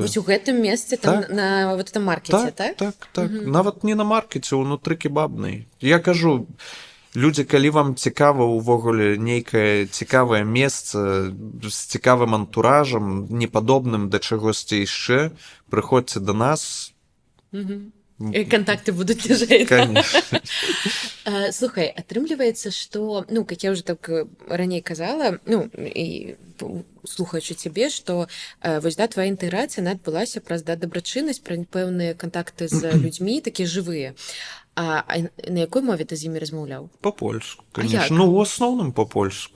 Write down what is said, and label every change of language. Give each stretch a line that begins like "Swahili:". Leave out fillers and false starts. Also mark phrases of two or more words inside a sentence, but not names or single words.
Belarusian: Вось у гэтым месцы, там, на
Russian: вот этом
Belarusian: маркеце, так? Так. Нават не на маркеце, унутры кебабнай. Я кажу, людзі, калі вам цікава ўвогуле нейкае цікавае месца з цікавым антуражам, непадобным да чагосьці яшчэ, прыходзьце да нас.
Russian: Контакты будут лежать. Конечно.
Belarusian: Слухай, атрымліваецца, што,
Russian: как я уже
Belarusian: так раней казала, і слухаючы цябе, што вось, твая інтэграцыя адбылася праз дабрачыннасць, пра пэўныя кантакты з людзьмі, такія жывыя. А на якой мове ты з імі размаўляў? Па-польску, як? конечно. У асноўным па-польску.